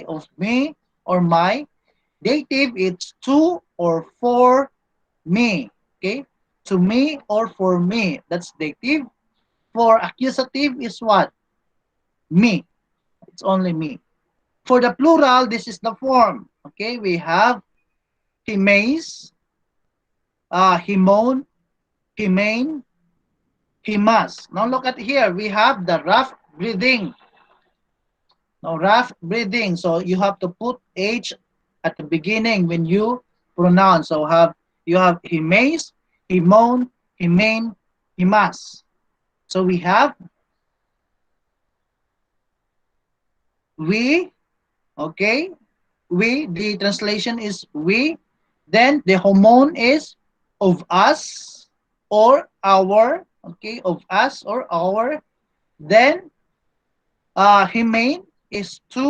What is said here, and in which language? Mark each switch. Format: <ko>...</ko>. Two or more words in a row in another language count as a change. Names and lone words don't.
<en>Of me or my. Dative, it's to or for me. Okay? To me or for me. That's dative. For accusative is what? Me. It's only me. For the plural, this is the form. Okay, we have himes, himon, himain, himas. Now look at here. We have the rough breathing. Now rough breathing. So you have to put H at the beginning when you pronounce. So you have himes, himon, himain, himas. So we have we, okay, we, the translation is we, then the homon is of us or our, okay, of us or our, then himain is</en>